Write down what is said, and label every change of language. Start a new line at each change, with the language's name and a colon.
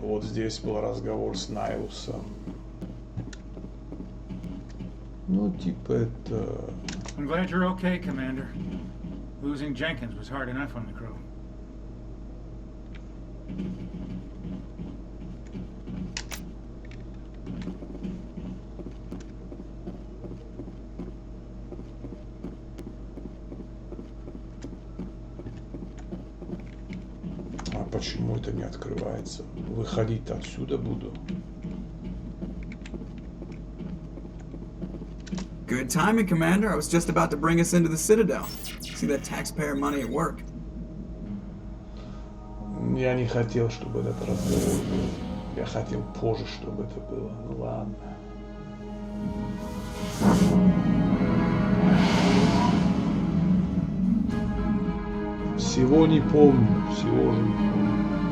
Russian: Вот здесь был разговор с Найлусом. Ну, типа это...
English: I'm glad you're okay, Commander. Losing Jenkins was hard enough on the crew.
Russian: Почему это не открывается? Выходить отсюда буду.
English: Good timing, Commander. I was just about to bring us into the Citadel. See that taxpayer money at work.
Russian: Я не хотел, чтобы этот разговор был. Я хотел позже, чтобы это было. Ну ладно. Всего не помню, всего же не помню.